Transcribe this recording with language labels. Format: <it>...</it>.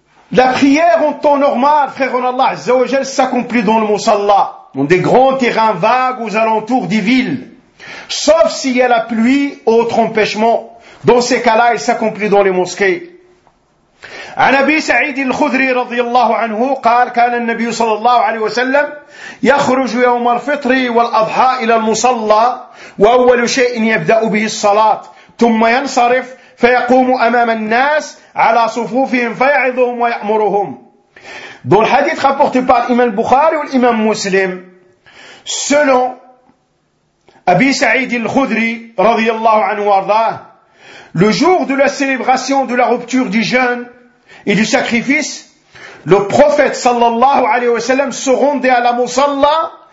<fr>La prière en temps normal, frère en Allah, Azza wa Jal, s'accomplit dans le Musalla, dans des grands terrains vagues aux alentours des villes, sauf s'il y a la pluie ou autre empêchement. Dans ces cas-là, il s'accomplit dans les mosquées.</fr> <ar>عن أبي سعيد الخدري رضي الله عنه قال كان النبي صلى الله عليه وسلم يخرج يوم الفطر والأضحى إلى المصلى وأول شيء يبدأ به الصلاة ثم ينصرف فيقوم أمام الناس على صفوفهم فيعظهم ويأمرهم.</ar> <fr>Dans le hadith rapporté par l'imam Bukhari ou l'imam Muslim, selon Abi Sa'id al-Khudri</fr> <ar>رضي الله عنه وارضاه,</ar> <fr>le jour de la célébration de la rupture du jeûne et du sacrifice, le prophète sallallahu alayhi wa sallam se rendait à la musalla.</fr>